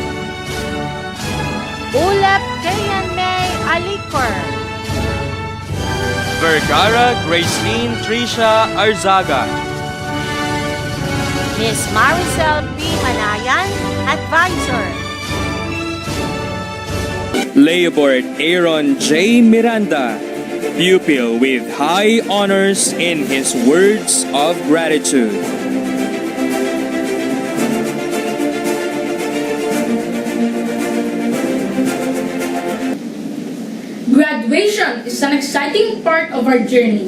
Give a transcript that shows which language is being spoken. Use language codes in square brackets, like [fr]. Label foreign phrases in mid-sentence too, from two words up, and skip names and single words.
[en] Ulep Kayan May Alikor, Vergara Graceline Tricia Arzaga, Miss Maricel P. Manayan, Advisor, Leobord Aaron J. Miranda, pupil with high honors in his words of gratitude. Graduation is an exciting part of our journey.